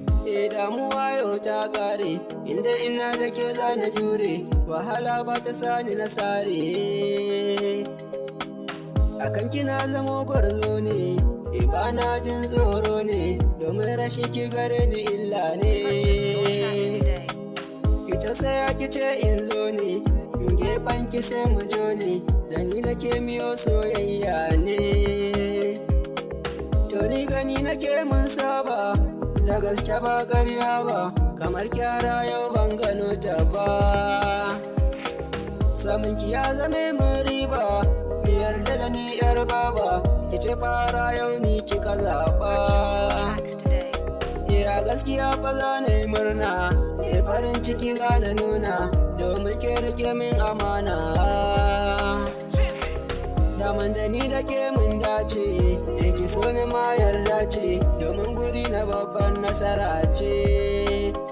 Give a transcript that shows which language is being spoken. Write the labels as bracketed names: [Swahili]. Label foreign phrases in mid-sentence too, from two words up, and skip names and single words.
[Hausa] Eh, damuwa yau ta ƙare, inda ina da ke za na jure, wahala ba ta sani na sare. Akan kina zamo gwarzo ne, eh, ba na jin tsoro ne, domin rashin ki gare ni illa ne. [English] Purchase your tracks today. [Hausa] Ki tausaya ki ce in zo ne, in gefen ki sai mu jo ne, da ni da ke miyo soyayya ne. To ni gani nake mun saba, za gaske ba ƙarya ba, kamar kyara yau ban gano ta ba. Samun ki ya zame mun riba, ki yarda da ni yar baba, ki ce fara yau ni kika zaɓa. [English] Purchase your tracks today. [Hausa] Ya gaskiya fa za na yi murna, eh, farin ciki za na nuna, domin ke rike min amana. Daman da ni da ke mun dace, eh, ki so ni ma yarda ce, domin guri na babban nasara ce.